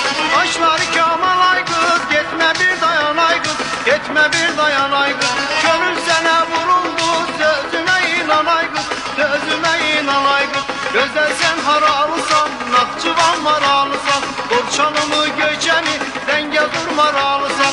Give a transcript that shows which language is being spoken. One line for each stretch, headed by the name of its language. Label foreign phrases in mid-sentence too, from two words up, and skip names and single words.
Turkish: Başları Kamal ay kız, gitme bir dayan ay kız, gitme bir dayan ay kız. Gönül sana vuruldu, sözüme inan ay kız, sözüme inan ay kız.
Azerbaijani: Gözəl sən haralısan, Naxçıvan maralısan, Borçalımı Göyçəni, Zəngəzur maralısan.